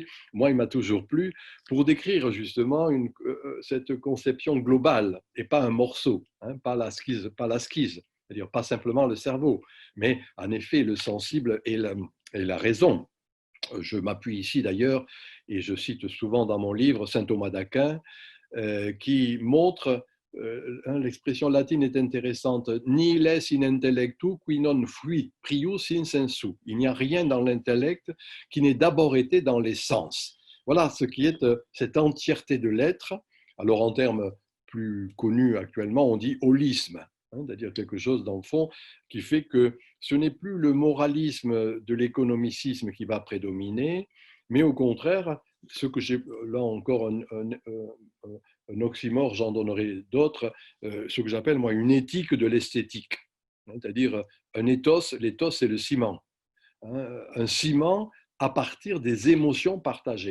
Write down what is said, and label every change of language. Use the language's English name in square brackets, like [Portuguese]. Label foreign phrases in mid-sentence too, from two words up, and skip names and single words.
[French] Moi, il m'a toujours plu pour décrire justement cette conception globale et pas un morceau, pas la schise, c'est-à-dire pas simplement le cerveau, mais en effet le sensible et la raison. Je m'appuie ici d'ailleurs, et je cite souvent dans mon livre saint Thomas d'Aquin, qui montre, l'expression latine est intéressante, [Latin] nihil est in intellectu qui non fuit prius in sensu. [French] Il n'y a rien dans l'intellect qui n'ait d'abord été dans les sens. Voilà ce qui est cette entièreté de l'être. Alors en termes plus connus actuellement, on dit holisme, c'est-à-dire quelque chose dans le fond qui fait que ce n'est plus le moralisme de l'économicisme qui va prédominer, mais au contraire, ce que j'ai là encore un oxymore, j'en donnerai d'autres, ce que j'appelle moi une éthique de l'esthétique, c'est-à-dire un ethos, l'ethos c'est le ciment, un ciment à partir des émotions partagées.